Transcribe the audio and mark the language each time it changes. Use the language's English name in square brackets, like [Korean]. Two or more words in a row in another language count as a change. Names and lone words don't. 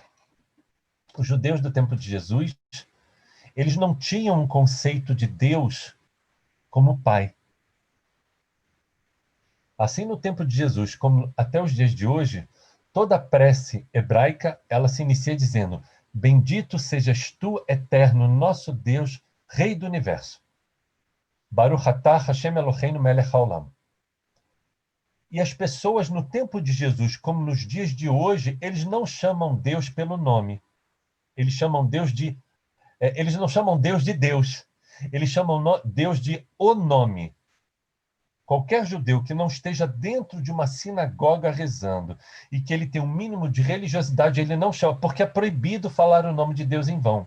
[Portuguese] Os judeus do tempo de Jesus, eles não tinham um conceito de Deus como Pai. Assim, no tempo de Jesus, como até os dias de hoje, toda a prece hebraica, ela se inicia dizendo: bendito sejas tu, eterno, nosso Deus, Rei do Universo. [Hebrew] ברוך אתה השם אלוהינו מלך העולם. [Portuguese] E as pessoas no tempo de Jesus, como nos dias de hoje, eles não chamam Deus pelo nome. Eles chamam Deus eles não chamam Deus de Deus. Eles chamam Deus de o nome. Qualquer judeu que não esteja dentro de uma sinagoga rezando e que ele tenha um mínimo de religiosidade, ele não chama, porque é proibido falar o nome de Deus em vão.